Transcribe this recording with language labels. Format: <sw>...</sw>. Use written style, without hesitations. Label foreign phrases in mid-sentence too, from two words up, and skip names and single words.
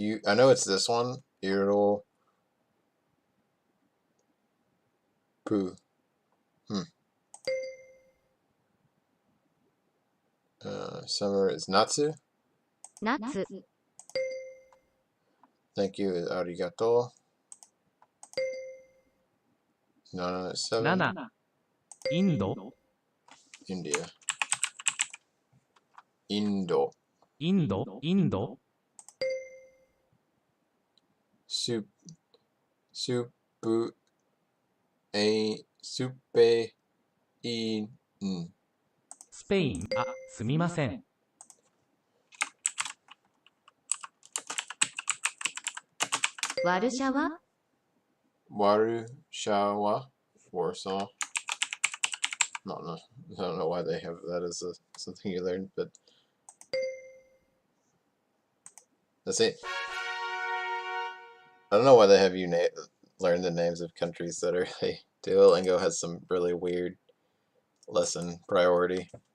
<en>I know it's this one. Iro pu. Summer is natsu.</en> <ja>夏、</ja> <en>Thank you is arigato. 7 is 7.</en> <ja>7、インド、</ja> <en>India. Indo.</en> <ja>インド、インド、 Sup. Supu. Supe. In. スペイン、あ、すみません。ワルシャワ、 Warushawa.</ja> <en>Warsaw. I don't know why they have that as something you learned, but that's it. I don't know why they have you learn the names of countries that are. Duolingo has some really weird lesson priority.</en>